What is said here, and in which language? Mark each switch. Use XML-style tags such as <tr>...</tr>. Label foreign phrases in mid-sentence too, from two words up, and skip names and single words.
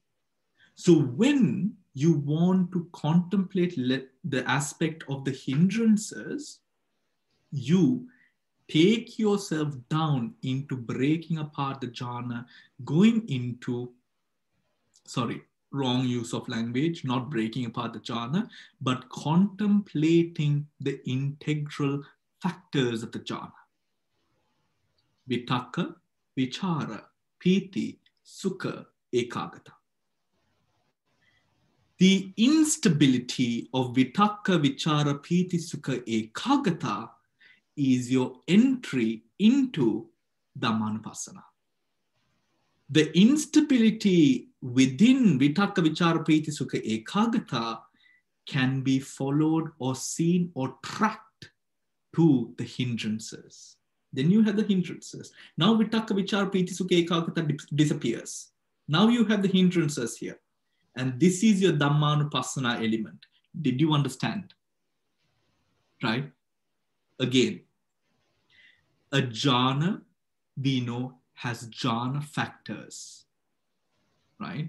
<en>So when you want to contemplate the aspect of the hindrances, you take yourself down into breaking apart the jhana, going into, wrong use of language, not breaking apart the jhana, but contemplating the integral factors of the jhana.</en> <pi>Vitakka, vichara, piti, sukha, ekagata.</pi> <en>The instability of</en> <pi>vitakka, vichara, piti, sukha, ekagata</pi> <en>is your entry into Dhammanupassana. The instability within</en> <pi>vitakka, vichara, priti, sukha, ekagata</pi> <en>can be followed or seen or tracked to the hindrances. Then you have the hindrances. Now</en> <pi>vitakka, vichara, priti, sukha, ekagata</pi> <en>disappears. Now you have the hindrances here. And this is your Dhammanupassana element. Did you understand? Right? Again, a jhana, we know, has jhana factors, right?</en>